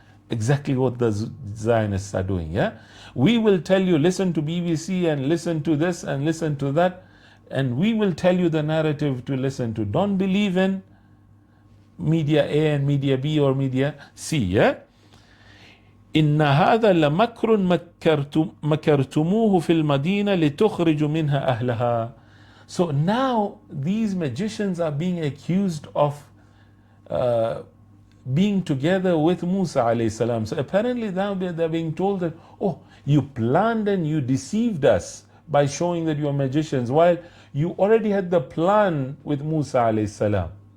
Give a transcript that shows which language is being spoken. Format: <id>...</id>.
<en>Exactly what the Zionists are doing. Yeah, we will tell you, listen to BBC and listen to this and listen to that, and we will tell you the narrative to listen to. Don't believe in media A and media B or media C. Yeah.</en> <ar>إن هذا لمكر مكرتموه في المدينة لتخرجوا منها أهلها.</ar> <en>So now these magicians are being accused of being together with Musa alayhi salam. So apparently now they're being told that, oh, you planned and you deceived us by showing that you are magicians, while you already had the plan with Musa alayhi salam.</en>